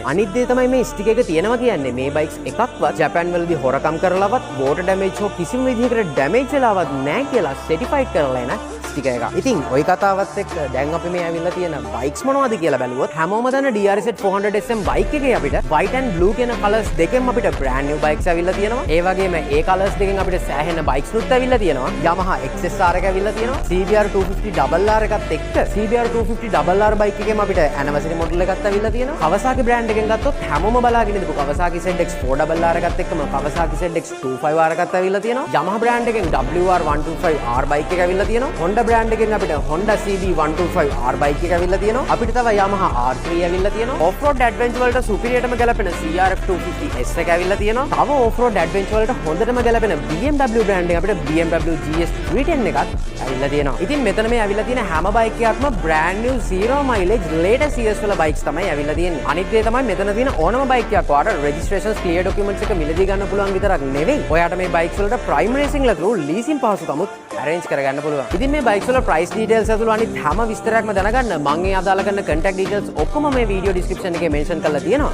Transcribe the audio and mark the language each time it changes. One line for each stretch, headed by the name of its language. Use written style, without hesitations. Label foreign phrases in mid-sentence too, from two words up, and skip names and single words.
Sinhala: අනිත් දේ තමයි මේ ස්ටිකර් එක තියෙනවා කියන්නේ මේ බයික්ස් එකක්වත් ජපන් වලදී හොරකම් කරලාවත්
English: water damage
Sinhala: හෝ කිසිම විදිහකට damage වෙලාවත් නැහැ කියලා certified කරලා එන ස්ටිකර් එකක්. ඉතින් ওই කතාවත් එක්ක දැන් අපි මේ ඇවිල්ලා තියෙන බයික්ස් මොනවද කියලා බැලුවොත් හැමෝම දන්න DRZ 400SM බයික් එකේ අපිට
English: white and blue
Sinhala: කියන කලර්ස් දෙකෙන්ම අපිට
English: brand new
Sinhala: බයික්ස් ඇවිල්ලා තියෙනවා. ඒ වගේම ඒ කලර්ස් දෙකෙන් අපිට සෑහෙන බයික්ස් නුත් ඇවිල්ලා තියෙනවා. Yamaha XSR එක ඇවිල්ලා තියෙනවා. CBR 250 RR එකත් එක්ක CBR 250 RR බයික් එකේම අපිට
English: anniversary model
Sinhala: එකක් ඇවිල්ලා තියෙනවා. Kawasaki brand එකෙන් ගත්තොත් හැමෝම බලාගෙන ඉඳපු Kawasaki ZX 4RR එකත් එක්කම Kawasaki ZX 25R එකත් ඇවිල්ලා තියෙනවා. Yamaha brand එකෙන් WR125R බයික් එක ඇවිල්ලා තියෙනවා. Honda brand එකෙන් අපිට Honda CB125R බයික් එක ඇවිල්ලා තියෙනවා. අපිට තව Yamaha R3 ඇවිල්ලා තියෙනවා.
English: Off-road adventure
Sinhala: වලට සුපිරියටම ගැලපෙන CRF 250S එක ඇවිල්ලා තියෙනවා. තව
English: off-road adventure
Sinhala: වලට හොඳටම ගැලපෙන BMW brand එක අපිට BMW GS 310 එකත් ඇවිල්ලා තියෙනවා. ඉතින් මෙතන මේ ඇවිල්ලා තියෙන හැම බයික් එකක්ම
English: brand new zero mileage latest years
Sinhala: වල බයික්ස් තමයි ඇවිල්ලා තියෙන්නේ. අනිත් දේ තමයි මෙතන තියෙන ඕනම බයික් එකක් ඔයාලට
English: registration clear documents
Sinhala: එක මිලදී ගන්න පුළුවන් විතරක් නෙවෙයි. ඔයාට මේ බයික්ස් වලට
English: prime racing
Sinhala: ල
English: through leasing
Sinhala: පහසුකමුත් arrange කරගන්න පුළුවන්. ඉතින් මේ බයික්ස් වල
English: price details
Sinhala: ඇතුළු අනිත් හැම විස්තරයක්ම දැනගන්න මම ඒ අදාළ කරන
English: contact details
Sinhala: ඔක්කොම මේ
English: video description
Sinhala: එකේ mention කරලා තියෙනවා.